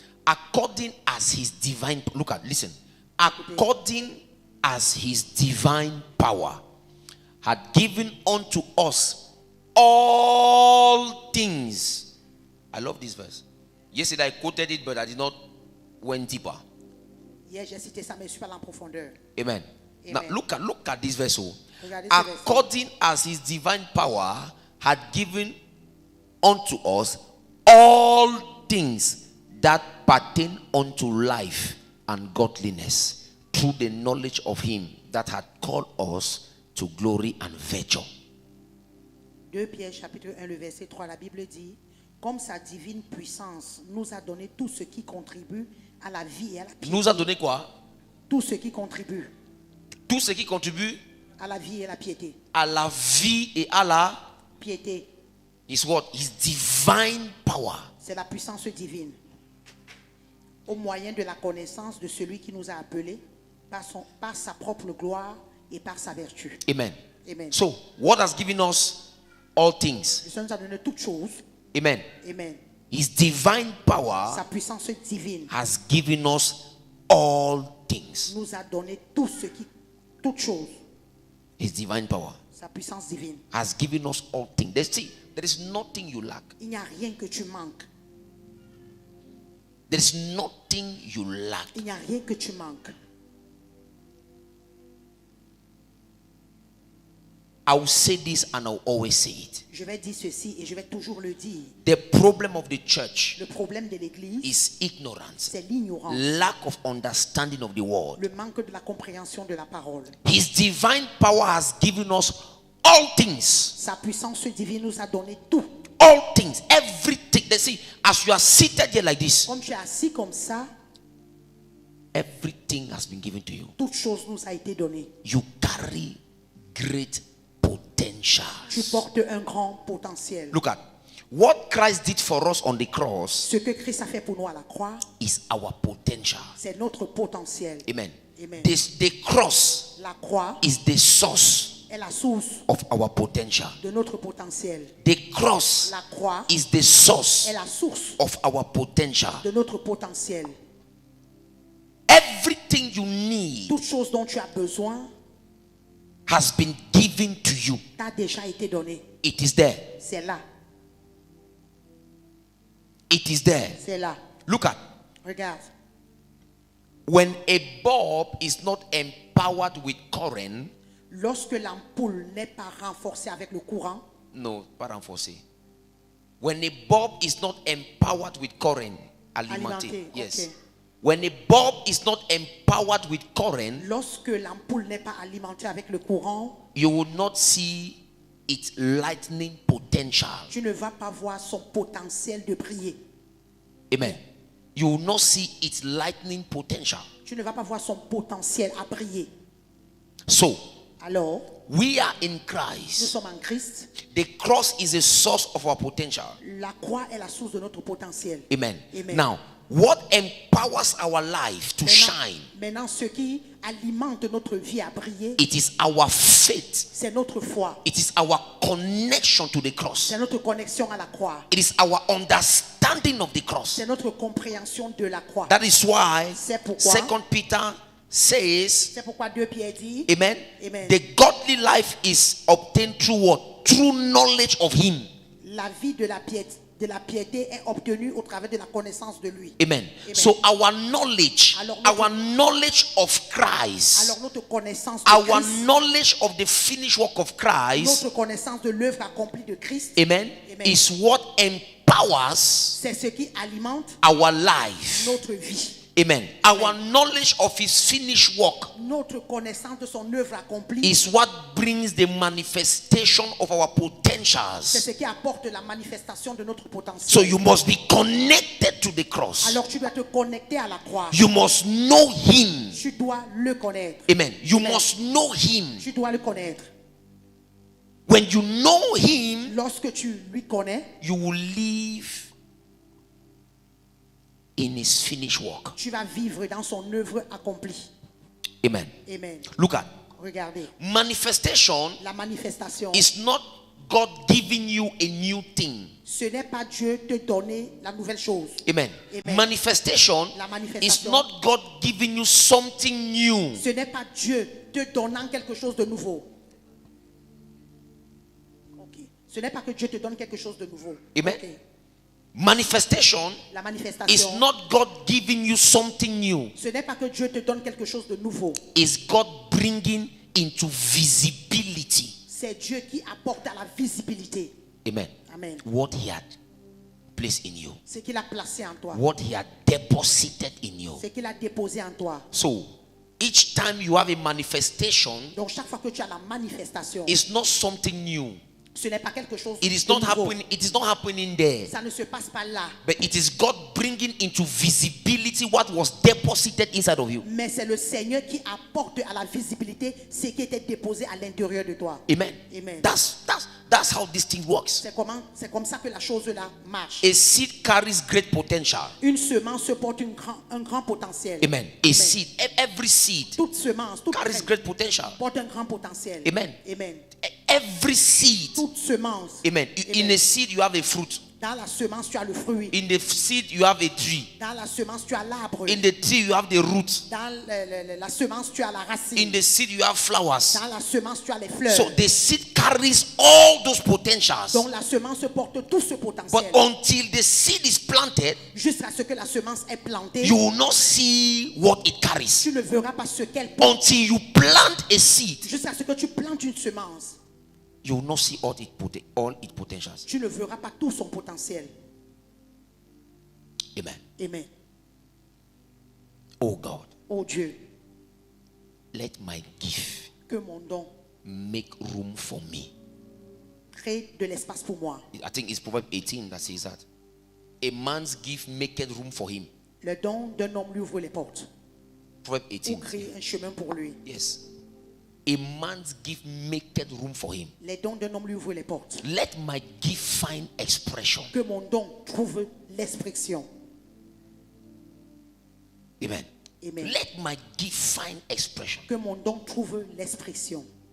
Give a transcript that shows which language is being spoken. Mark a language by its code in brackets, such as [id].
[en] According as his divine, look at, listen. According as his divine power had given unto us all things. I love this verse. Yesterday I quoted it, but I did not went deeper. [fr] Hier, j'ai cité ça, mais je suis pas allé en profondeur. [en] Amen. Now Amen. look at this verse. Oh. [fr] Regardez ce verset. [en] According as his divine power had given unto us all things that pertain unto life and godliness through the knowledge of him that had called us to glory and virtue. [fr] 2 Pierre chapitre 1 le verset 3, la Bible dit, comme sa divine puissance nous a donné tout ce qui contribue à la vie et à la piété. Nous a donné quoi? Tout ce qui contribue Tout ce qui contribue à la vie et à la piété. à la vie et à la Piété, [en] is what? His divine power. [fr] c'est la puissance divine. Au moyen de la connaissance de celui qui nous a appelés par sa propre gloire et par sa vertu. Amen. Amen. [en] So, what has given us all things? [fr] Le Seigneur nous a donné toutes choses. Amen. Amen. [en] His divine power [fr] Sa puissance divine [en] has given us all things. [fr] nous a donné toutes choses. [en] His divine power [fr] Sa puissance divine. [en] has given us all things. There is nothing you lack. [fr] Il n'y a rien que tu manques. [en] There is nothing you lack. [fr] Il n'y a rien que tu manques. [en] I will say this and I will always say it. [fr] Je vais dire ceci et je vais toujours le dire. [en] The problem of the church [fr] Le problème de l'Église, [en] is ignorance, [fr] c'est l'ignorance, [en] lack of understanding of the word. [fr] le manque de la compréhension de la parole. [en] His divine power has given us all things. [fr] Sa puissance divine nous a donné tout. [en] All things, everything. They see, as you are seated here like this, [fr] Comme tu es assis comme ça, [en] everything has been given to you. [fr] toute chose nous a été donnée. [en] You carry great potential. [fr] Tu portes un grand potentiel. [en] Look at what Christ did for us on the cross [fr] Ce que Christ a fait pour nous à la croix, [en] is our potential. [fr] c'est notre potentiel. Amen. Amen. [en] The cross [fr] La croix [en] is the source [fr] est la source [en] of our potential. [fr] de notre potentiel. [en] The cross [fr] La croix [en] is the source [fr] est la source [en] of our potential. [fr] de notre potentiel. [en] Everything you need [fr] Toute chose dont tu as besoin [en] has been given to you. [fr] t'a déjà été donnée. [en] It is there. [fr] C'est là. [en] It is there. [fr] C'est là. [en] Look at [fr] Regarde. [en] when a bulb is not empowered with current. [fr] Lorsque l'ampoule n'est pas renforcée avec le courant, No, pas renforcé. [en] When a bulb is not empowered with current, alimenté. [fr] Alimenté, [en] Yes. okay. When a bulb is not empowered with current, [fr] lorsque l'ampoule n'est pas alimentée avec le courant, [en] you will not see its lightning potential. [fr] tu ne vas pas voir son potentiel de briller. Amen. [en] You will not see its lightning potential. [fr] Tu ne vas pas voir son potentiel à briller. [en] So, [fr] Alors, [en] we are in [fr] nous [en] Christ. [fr] sommes en Christ. [en] The cross is a source of our potential. [fr] La croix est la source de notre potentiel. Amen. Amen. [en] Now, what empowers our life to shine? [fr] Maintenant, ce qui alimente notre vie à briller, [en] It is our faith. [fr] c'est notre foi. [en] It is our connection to the cross. [fr] C'est notre connexion à la croix. [en] It is our understanding of the cross. [fr] C'est notre compréhension de la croix. [en] That is why [fr] C'est pourquoi [en] 2 Peter says, [fr] C'est pourquoi 2 Pierre dit, amen, Amen. [en] the godly life is obtained through what? Through knowledge of him. [fr] la vie de la piété, de la piété est obtenu au travers de la connaissance de lui. Amen. Amen. [en] So our knowledge, [fr] Alors, [en] our knowledge of Christ, [fr] Alors notre connaissance de [en] our Christ, knowledge of the finished work of Christ, [fr] notre connaissance de l'œuvre accomplie de Christ, amen, Amen. [en] is what empowers [fr] c'est ce qui alimente [en] our life. [fr] notre vie. Amen. [en] Our knowledge of his finished work [fr] Notre connaissance de son œuvre accomplie, [en] is what brings the manifestation of our [fr] c'est [en] potentials. [fr] ce qui apporte la manifestation de notre [en] So [fr] potentiel. [en] you must be connected to the cross. [fr] Alors tu dois te connecter à la croix. [en] You must know him. [fr] Tu dois le connaître. [en] Amen. You [fr] Amen. [en] must know him. [fr] Tu dois le connaître. [en] When you know him, [fr] Lorsque tu lui connais, [en] you will live in his finished work. [fr] tu vas vivre dans son œuvre accomplie. Amen. Amen. [en] Look at [fr] Regardez, [en] manifestation [fr] la manifestation, [en] is not God giving you a new thing. [fr] ce n'est pas Dieu te donner la nouvelle chose. Amen. Amen. [en] Manifestation [fr] La [en] is [fr] manifestation, [en] not God giving you something new. [fr] ce n'est pas Dieu te donnant quelque chose de nouveau. Ok. Ce n'est pas que Dieu te donne quelque chose de nouveau. Amen. Ok. [en] Manifestation [fr] La [en] is [fr] manifestation, [en] not God giving you something new. [fr] ce n'est pas que Dieu te donne quelque chose de nouveau. [en] It's God bringing into visibility. [fr] C'est Dieu qui apporte à la visibilité. Amen. Amen. [en] What he had placed in you. [fr] Ce qu'il a placé en toi. [en] What he had deposited in you. [fr] Ce qu'il a déposé en toi. [en] So, each time you have a manifestation, [fr] Donc chaque fois que tu as la manifestation, [en] it's not something new. [fr] ce n'est pas quelque chose [en] It is [fr] de [en] not [fr] nouveau. [en] happening. It is not happening there. [fr] Ça ne se passe pas là. [en] But it is God bringing into visibility what was deposited inside of you. [fr] Mais c'est le Seigneur qui apporte à la visibilité ce qui était déposé à l'intérieur de toi. Amen. Amen. [en] That's how this thing works. [fr] C'est comme ça que la chose là marche. [en] A seed carries great potential. [fr] Une semence porte un grand potentiel. [en] Amen. A seed, every seed [fr] Toute semence, toute [en] carries [fr] graine [en] great potential. [fr] porte un grand potentiel. Amen. Amen. [en] Every seed. [fr] Toute semence. [en] Amen. In [fr] Amen. [en] a seed you have a fruit. [fr] Dans la semence, tu as le fruit. [en] In the seed you have a tree. [fr] Dans la semence, tu as l'arbre. [en] In the tree you have the root. [fr] Dans la semence, tu as la racine. [en] In the seed you have flowers. [fr] Dans la semence, tu as les fleurs. [en] So the seed carries all those potentials. [fr] Donc la semence porte tout ce [en] But [fr] potentiel. [en] until the seed is planted, [fr] Jusqu'à ce que la semence est plantée, [en] you will not see what it carries. [fr] tu ne verras pas ce qu'elle porte. [en] Until you plant a seed, [fr] Jusqu'à ce que tu plantes une semence, [en] you will not see all its potentials. [fr] tu ne verras pas tout son potentiel. Amen. Amen. [en] Oh God, [fr] Oh Dieu, [en] let my gift [fr] que mon don [en] make room for me. [fr] crée de l'espace pour moi. [en] I think it's Proverbs 18 that says that. A man's gift maketh room for him. [fr] Le don d'un homme lui ouvre les portes [en] Proverbs [fr] ou [en] 18. [fr] crée un chemin pour lui. [en] Yes. A man's gift maketh room for him. [fr] Les dons d'un homme lui ouvrent les portes. [en] Let my gift find expression. [fr] Que mon don trouve l'expression. Amen. Amen. [en] Let my gift find expression. [fr] Que mon don trouve l'expression.